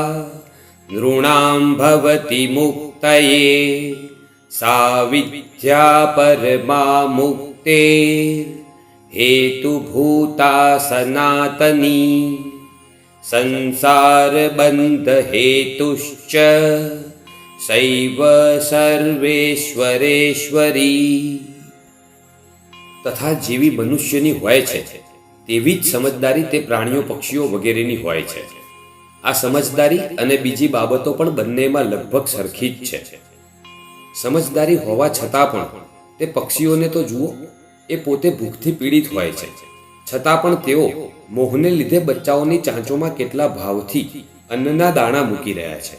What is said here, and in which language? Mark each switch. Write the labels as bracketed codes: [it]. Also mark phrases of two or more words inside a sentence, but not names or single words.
[sa] नृणां भवति मुक्तये सा विद्या परमा मुक्तेर् हेतुभूता सनातनी संसार बंध हेतुश्च सैव સર્વેશ્વરેશ્વરી. [gu] તથા જેવી મનુષ્યની હોય છે તેવી જ સમજદારી તે પ્રાણીઓ પક્ષીઓ વગેરેની હોય છે. આ સમજદારી અને બીજી બાબતો પણ બંનેમાં લગભગ સરખી જ છે. સમજદારી હોવા છતાં પણ તે પક્ષીઓને તો જુઓ, એ પોતે ભૂખથી પીડિત હોય છે, છતાં પણ તેઓ મોહને લીધે બચ્ચાઓની ચાંચોમાં કેટલા ભાવથી અન્નના દાણા મૂકી રહ્યા છે.